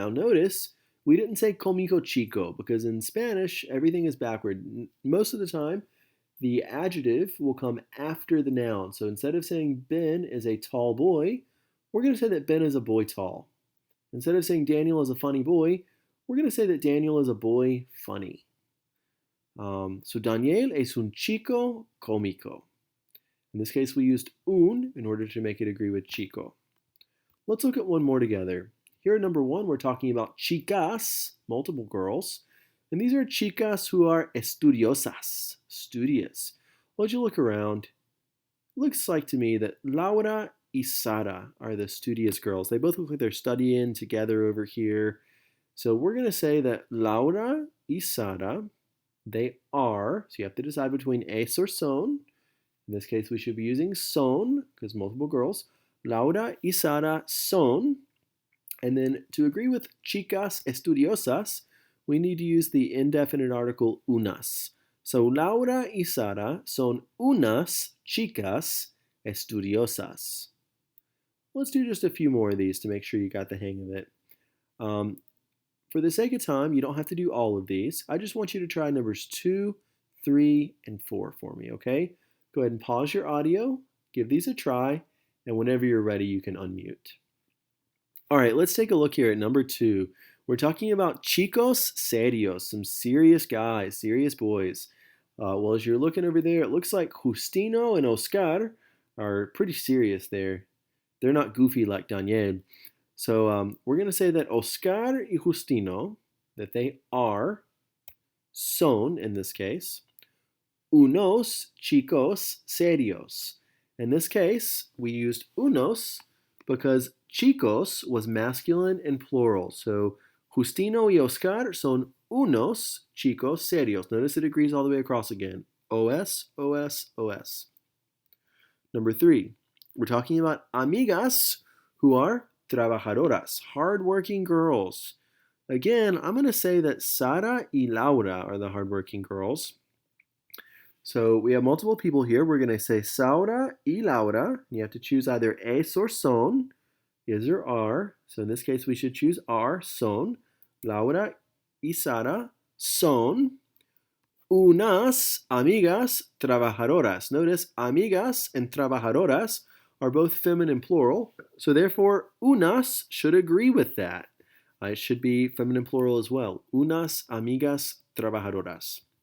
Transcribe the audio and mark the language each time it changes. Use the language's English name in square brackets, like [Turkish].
[English] Now notice we didn't say [Spanish] cómico chico [English] because in Spanish everything is backward. Most of the time the adjective will come after the noun. So instead of saying Ben is a tall boy, we're going to say that Ben is a boy tall. Instead of saying Daniel is a funny boy, we're going to say that Daniel is a boy funny. [Spanish] So Daniel es un chico cómico. [English] In this case, we used un in order to make it agree with chico. Let's look at one more together. Here at number 1, we're talking about chicas, multiple girls. And these are chicas who are estudiosas, studious. Well, as you look around, it looks like to me that Laura y Sara are the studious girls. They both look like they're studying together over here. So we're going to say that Laura y Sara, they are, so you have to decide between es or son. In this case, we should be using son, because multiple girls. [Spanish] Laura y Sara son. [English] And then to agree with chicas estudiosas, we need to use the indefinite article unas. [Spanish] So Laura y Sara son unas chicas estudiosas. [English] Let's do just a few more of these to make sure you got the hang of it. For the sake of time, you don't have to do all of these. I just want you to try numbers 2, 3, and 4 for me, okay? Go ahead and pause your audio, give these a try, and whenever you're ready, you can unmute. All right, let's take a look here at number 2. We're talking about chicos serios, some serious guys, serious boys. Well, as you're looking over there, it looks like Justino and Oscar are pretty serious there. They're not goofy like Daniel. So we're going to say that Oscar y Justino, that they are, son in this case, [Spanish] unos chicos serios. [English] In this case, we used unos because chicos was masculine and plural. [Spanish] So Justino y Oscar son unos chicos serios. [English] Notice it agrees all the way across again. OS, OS, OS. Number 3, we're talking about amigas who are trabajadoras, hardworking girls. Again, I'm going to say that Sara y Laura are the hardworking girls. So we have multiple people here. We're going to say Sara y Laura. You have to choose either es or son, is or are. So in this case, we should choose are, son. [Spanish] Laura y Sara son unas amigas trabajadoras. [English] Notice amigas and trabajadoras are both feminine plural. So therefore, unas should agree with that. It should be feminine plural as well. [Spanish] Unas amigas trabajadoras.